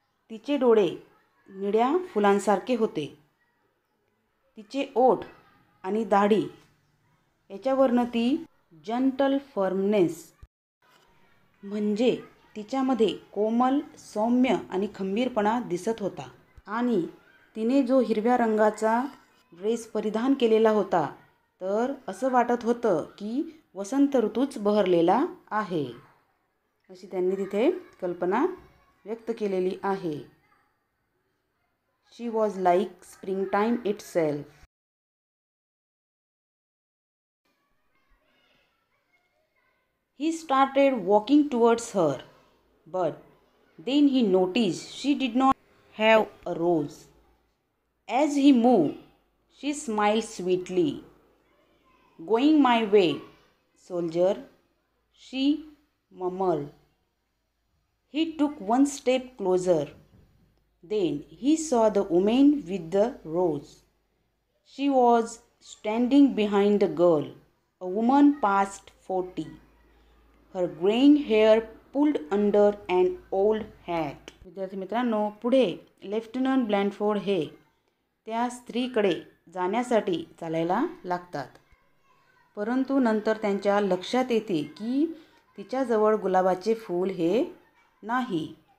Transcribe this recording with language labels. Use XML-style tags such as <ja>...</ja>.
<mr>तिचे डोळे निळ्या फुलांसारखे होते. तिचे ओठ आणि दाढी याच्यावरनं ती जंटल फर्मनेस म्हणजे तिच्यामध्ये कोमल, सौम्य आणि खंबीरपणा दिसत होता. आणि तिने जो हिरव्या रंगाचा ड्रेस परिधान केलेला होता तर असं वाटत होतं की वसंत ऋतूच बहरलेला आहे, अशी त्यांनी तिथे कल्पना व्यक्त केलेली आहे.</mr> <en>She was like springtime itself. He started walking towards her, but then he noticed she did not have a rose. As he moved, she smiled sweetly. "Going my way, soldier," she murmured. He took one step closer. Then he saw the woman with the rose. She was standing behind the girl, a woman past 40. Her graying hair pulled under an old hat.</en> <mr>विद्यार्थी मित्रांनो, पुढे lieutenant ब्लँडफोर्ड हे त्या स्त्रीकडे जाण्यासाठी चालायला लागतात. परंतु नंतर त्यांच्या लक्षात येते की तिच्याजवळ गुलाबाचे फूल हे नाही.</mr>